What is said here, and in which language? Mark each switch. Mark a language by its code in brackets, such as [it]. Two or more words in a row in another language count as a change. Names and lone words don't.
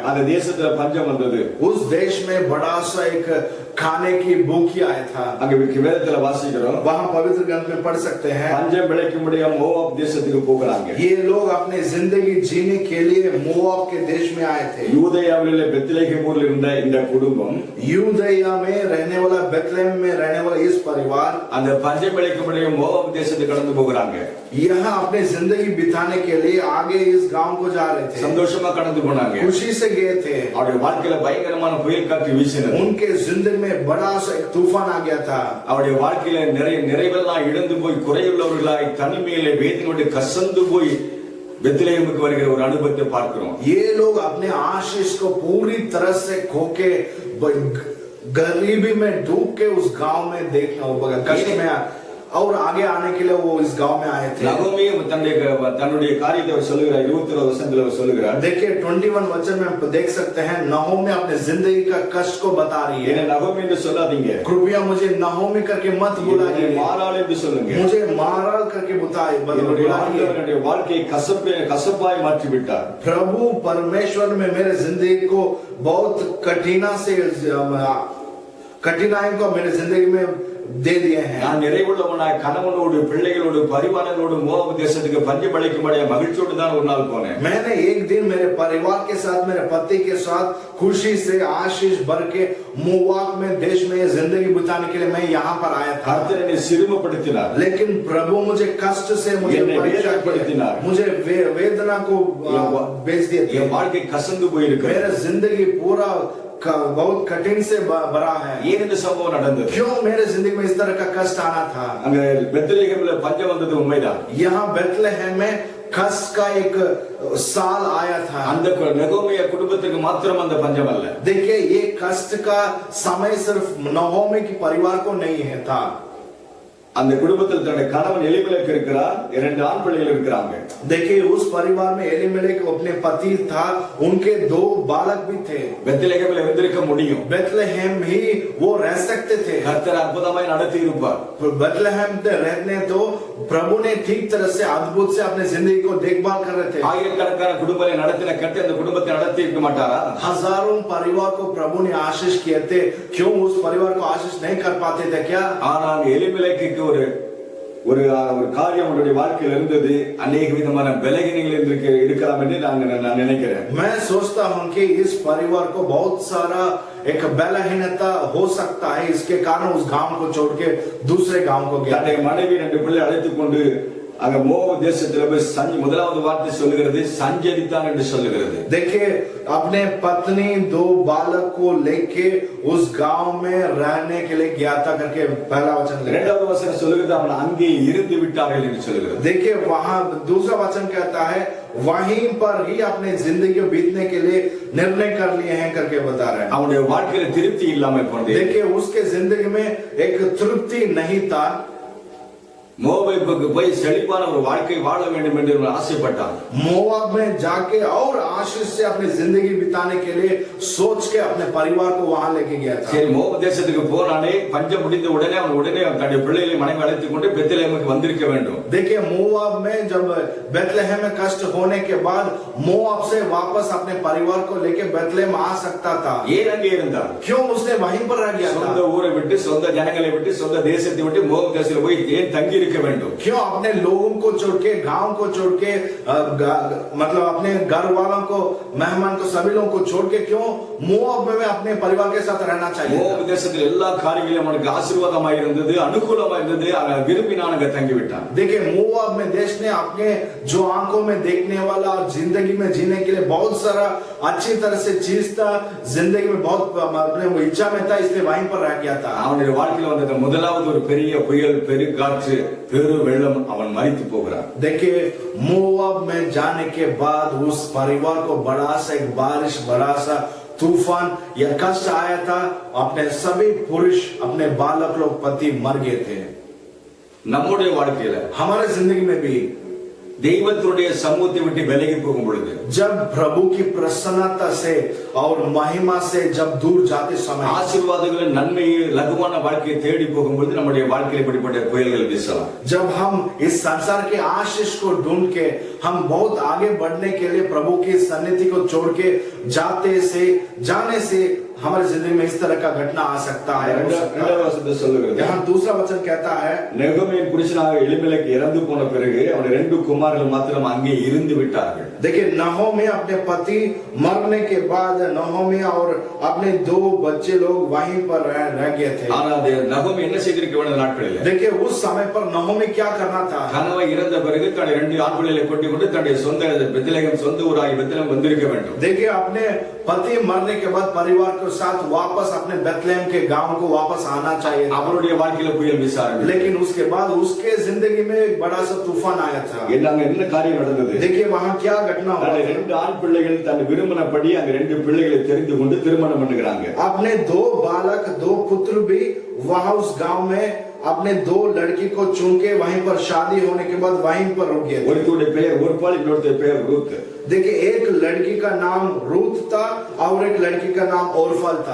[ta] அந்த தேசத்துல பஞ்சம் வந்தது. [hi] उस देश में बड़ा सा एक खाने की भूखी आया था. [ta] அங்க வேதத்துல வாசிக்கிறோம், [hi] वहाँ पवित्र ग्रंथ में पढ़ सकते हैं, [ta] பஞ்சம் விளைக்கும்படியா மோவாப் தேசத்துக்கு போகிறாங்க. [hi] ये लोग अपने जिंदगी जीने के लिए मोआब के देश में आए थे. [ta] யூதேயாவிலே பெத்லெகேம் ஊரில் இருந்த இந்த குடும்பம், [hi] यूदया में रहने वाला, बेथलेहम में रहने वाला इस परिवार [ta] அந்த பஞ்சம் விளைக்கும்படியா மோவாப் தேசத்துக்கு கடந்து போகிறாங்க. [hi] यहाँ अपने जिंदगी बिताने के लिए आगे इस गांव को जा रहे थे. [ta] சந்தோஷமா கடந்து போனாங்க. [hi] खुशी से गए थे. [ta] அவருடைய வாழ்க்கையில பயங்கரமான புயல் காற்று வீசினது. [hi] उनके जिंदगी में बड़ा सा एक तूफान आ गया था. [ta] அவருடைய வாழ்க்கையில நிறைவெல்லாம் இழந்து போய் குறையுள்ளவர்களாய் தனிமையிலே வேதனையோடு கசந்து போய் பெத்லெகேமுக்கு வருகிற ஒரு அனுபவத்தை பார்க்கிறோம். [hi] ये लोग अपने आशीष को पूरी तरह से खोके गरीबी में डूब के उस गांव में देखना होगा, कष्ट में और आगे आने के लिए वो इस गांव में आए थे. [ta] நகோமி தன்னுடைய காரியத்தை சொல்லுகிறார். 21 வசனத்துல சொல்லுகிறார். [hi] देखिए 21 वचन में देख सकते हैं, नहोमी अपने जिंदगी का कष्ट को बता रही है. [ta] நகோமி என்று சொல்லாதீங்க, [hi] कृपया मुझे नहोमी करके मत बुलाइए, [ta] மாறாள் என்று சொல்லுங்க. [hi] मुझे माराल करके बुलाइए. [ta] என்னுடைய வாழ்க்கையை கசப்பாய் மாற்றி விட்டார். [hi] प्रभु परमेश्वर में मेरे जिंदगी को बहुत कठिनाई को मेरे जिंदगी में दे दिए हैं. [ta] நான் நிறைவுள்ளவனாய் கணவனோடு பிள்ளைகளோடு பரிவாரங்களோடு மோவாப் தேசத்துக்கு பஞ்சம் விளைக்கும்படியா மகிழ்ச்சியோடு தான் ஒரு நாள் போனேன். [hi] मैंने एक दिन मेरे परिवार के साथ, मेरे पति के साथ खुशी से आशीष भर के मोआब में देश में जिंदगी बिताने के लिए मैं यहाँ पर आया था. [ta] கர்த்தர் என்னை சிறுமப்படுத்தினார். [hi] लेकिन प्रभु मुझे कष्ट से मुझे वेदना को बेच दिए थे. [ta] என் வாழ்க்கை கசந்து போயிருக்கு. [hi] मेरा जिंदगी पूरा बहुत कठिन से भरा है. [ta] ஏன் இந்த சம்பவம் நடந்தது? [hi] क्यों मेरे जिंदगी में इस तरह का कष्ट आना था? [ta] அங்க பெத்லெகேம்ல பஞ்சம் வந்தது உண்மைதான். [hi] यहाँ बेथलेहम में कष्ट का एक साल आया था. [ta] அந்த நகோமி குடும்பத்துக்கு மாத்திரம் அந்த பஞ்சம் அல்ல. [hi] देखिए ये कष्ट का समय सिर्फ नहोमी की परिवार को नहीं है था. [ta] அந்த குடும்பத்தில் தன்னுடைய கணவன் எலிமெலேக் இருக்கிறார், இரண்டு ஆண் பிள்ளைகள் இருக்கிறாங்க. [hi] देखिए उस परिवार में एलीमेलेक अपने पति था, उनके दो बालक भी थे. [ta] பெத்லெகேம்ல இருந்திருக்க முடியும். [hi] बेथलेहम ही वो रह सकते थे. [ta] கர்த்தர் அற்புதமாய் நடத்தி இருப்பார். [hi] बेथलेहम में रहने तो प्रभु ने ठीक तरह से अद्भुत से अपने जिंदगी को देखभाल कर रहे थे. [ta] ஆயிரக்கணக்கான குடும்பங்களை நடத்தின கர்த்தர் அந்த குடும்பத்தை நடத்தி இருக்க மாட்டாரா? [hi] हजारों परिवार को प्रभु ने आशीष किए थे, क्यों उस परिवार को आशीष नहीं कर पाते थे क्या? [ta] ஆனால் எலிமெலேக்கு ஒரு ஒரு காரியம் அவருடைய வாழ்க்கையில் இருந்தது. अनेक விதமான பலகீனங்கள் இருக்கலாம் என்று நான் நினைக்கிறேன். [hi] मैं सोचता हूं कि इस परिवार को बहुत सारा एक बलहीनता हो सकता है, इसके कारण उस गांव को छोड़ के दूसरे गांव को गया. [ta] தன்னுடைய மனைவி ரெண்டு பிள்ளை அழைத்துக் கொண்டு அங்க மோவ தேசத்துல போய் முதலாவது வார்த்தை சொல்லுகிறது சஞ்சரித்தான் என்று சொல்லுகிறது. [hi] देखिए अपने पत्नी 2 बालक को लेके उस गांव में रहने के लिए गया था करके पहला वचन लिखा। [ta] இரண்டாவது வசனம் சொல்லுகிறது அவன் அங்கே இருந்து விட்டார்கள் என்று சொல்லுகிறது. [hi] देखिए वहां दूसरा वचन कहता है वहीं पर ही अपने जिंदगी बीतने के लिए निर्णय कर लिए हैं करके बता रहे हैं। [ta] அவனுடைய வாழ்க்கையில திருப்தி இல்லாமல் போனது. [hi] देखिए उसके जिंदगी में एक तृप्ति नहीं था। [ta] மோவாபுக்கு போய் செழிப்பான ஒரு வாழ்க்கை வாழ வேண்டும் என்று ஆசைப்பட்டான். [hi] मोआब में जाके और आशीष से अपनी जिंदगी बिताने के लिए सोच के अपने परिवार को वहां लेके गया था। [ta] சரி மோவ தேசத்துக்கு போனானே பஞ்சம் முடிந்த உடனே அவன் உடனே தன்னுடைய பிள்ளைகளை மனைவி அழைத்துக் கொண்டு பெத்லெஹேமுக்கு வந்திருக்க வேண்டும். [hi] देखिए मोआब में जब बेथलेहम में कष्ट होने के बाद मोआब से वापस अपने परिवार को लेके बेथलेहम आ सकता था। [ta] ஏன் அங்கே இருந்தான்? [hi] क्यों उसने वहीं पर रह गया था? [ta] சொந்த ஊரை விட்டு சொந்த ஜனங்களை விட்டு சொந்த தேசத்தை விட்டு மோவ தேசத்துல போய் ஏன் தங்கி இருக்க வேண்டும்? [hi] क्यों अपने लोगों को छोड़ के गांव को छोड़ के मतलब अपने घर वालों को मेहमान को सभी लोगों को छोड़ के क्यों मोआब में अपने परिवार के साथ रहना चाहिए? [ta] மோவ தேசத்தில் எல்லா காரியங்களும் அவனுக்கு ஆசீர்வாதமாக இருந்தது, அனுகூலமாக இருந்தது. அவன் விரும்பினான் அங்க தங்கி விட்டான். [hi] देखिए मोआब में देश ने अपने जो आंखों में देखने वाला और जिंदगी में जीने के लिए बहुत सारा अच्छी तरह से चीज था, जिंदगी में बहुत अपने इच्छा में था, इसलिए वहीं पर रह गया था। [ta] அவனுடைய வாழ்க்கையில வந்த முதலாவது ஒரு பெரிய புயல், பெருங்காற்று, பெரு வெள்ளம், அவன் மரித்து போகிறான். [hi] देखिए मोआब में जाने के बाद उस परिवार को बड़ा सा एक बारिश, बड़ा सा तूफान या कष्ट आया था। अपने सभी पुरुष, अपने बालक लोग, पति मर गए थे। [ta] நம்முடைய வாழ்க்கையில [hi] हमारे जिंदगी में भी [ta] தெய்வத்துடைய சமூகத்தை விட்டு விலகி போகும் பொழுது, [hi] जब प्रभु की प्रसन्नता से और महिमा से जब दूर जाते समय, [ta] ஆசீர்வாதங்களின் நன்மையை லகுவான வாழ்க்கையை தேடி போகும்போது நம்முடைய வாழ்க்கையில் இப்படிப்பட்ட புயல்கள் வீசலாம். [hi] जब हम इस संसार के आशीष को ढूंढ के हम बहुत आगे बढ़ने के लिए प्रभु की सन्निधि को छोड़ के जाने से हमारी जिंदगी में इस तरह का घटना आ सकता है। यहाँ दूसरा वचन कहता है [ta] நெகோமியின் புருஷனாக எலிமெலெக்கு இறந்து போன பிறகு அவனுடைய 2 குமாரர்கள் மாத்திரம் அங்கே இருந்து விட்டார்கள். [hi] देखिए नहोमी अपने पति मरने के बाद नहोमी और अपने 2 बच्चे लोग वहीं पर रह गए थे। [ta] நகோமி என்ன செய்திருக்க வேண்டிய நாட்களில், [hi] देखिए उस समय पर नहोमी क्या करना था? [ta] கணவன் இறந்த பிறகு தன்னுடைய 2 ஆண் பிள்ளைகளை கொண்டு தன்னுடைய சொந்த பெத்லெஹேம், சொந்த ஊராகி பெத்லெஹேம் வந்திருக்க வேண்டும். [hi] देखिए अपने पति मरने के बाद परिवार के साथ वापस अपने बेथलेहम के गांव को वापस आना चाहिए। [ta] அவருடைய வாழ்க்கையில புயல் வீச ஆரம்பித்தது. [hi] लेकिन उसके बाद उसके जिंदगी में एक बड़ा सा तूफान आया था। [ta] என்ன காரியம் நடந்தது? [hi] देखिए वहां क्या घटना हुआ? [ta] 2 ஆண் பிள்ளைகள் தன் விரும்பினபடி அங்க 2 பிள்ளைகளை தெரிந்து கொண்டு திருமணம் பண்ணுகிறாங்க. [hi] अपने 2 बालक, 2 पुत्र भी वहां उस गांव में अपने 2 लड़की को चुन के वहीं पर शादी होने के बाद वहीं पर रुक गए। [ta] ஒருத்தருடைய பெயர் ஒர்பாள், இன்னொருத்தருடைய பெயர் ரூத். [hi] देखिए एक लड़की का नाम रूथ था और एक लड़की का नाम ओरफल था।